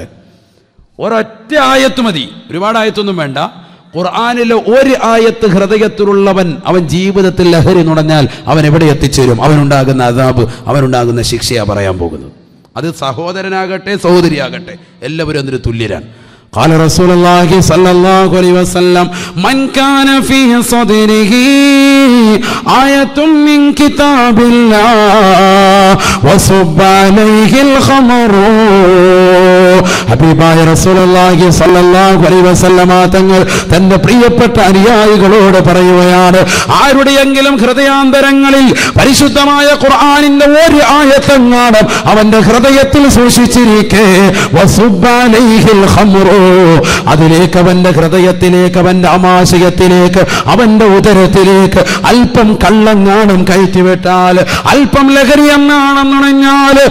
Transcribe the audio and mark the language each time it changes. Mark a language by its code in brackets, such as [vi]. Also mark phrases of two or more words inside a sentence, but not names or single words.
[ml] ഒരൊറ്റ ആയത്ത് മതി, ഒരുപാട് ആയത്തൊന്നും വേണ്ട. ഖുർആനിലെ ഒരു ആയത്ത് ഹൃദയത്തിലുള്ളവൻ അവൻ ജീവിതത്തിൽ ലഹരി നുണഞ്ഞാൽ അവൻ എവിടെ എത്തിച്ചേരും? അവനുണ്ടാകുന്ന അദാബ്, അവനുണ്ടാകുന്ന ശിക്ഷയാ പറയാൻ പോകുന്നത്. അത് സഹോദരനാകട്ടെ സഹോദരിയാകട്ടെ എല്ലാവരും അതിന് തുല്യരാണ്. [ar] قال رسول الله صلى الله عليه وسلم من كان في صدره آية من كتاب الله وصب عليه الخمر. [ml] ഹബീബായ [ar] رسول الله صلى الله عليه وسلم [ml] തങ്ങൾ തന്റെ പ്രിയപ്പെട്ട അനുയായികളോട് പറയുകയാണ്, ആരുടെയെങ്കിലും ഹൃദയാന്തരങ്ങളിൽ പരിശുദ്ധമായ ഖുർആനിന്റെ ഒരു ആയത്തെങ്ങാനും അവന്റെ ഹൃദയത്തിൽ സൂക്ഷിച്ചിരിക്കെ [ar] وصب عليه الخمر, [ml] അതിലേക്ക് അവന്റെ ഹൃദയത്തിലേക്ക്, അവന്റെ ആമാശയത്തിലേക്ക്, അവന്റെ ഉദരത്തിലേക്ക് അല്പം കള്ളങ്ങാണം കയറ്റിവിട്ടാൽ, അല്പം ലഹരി എന്നാണെന്നുണഞ്ഞാൽ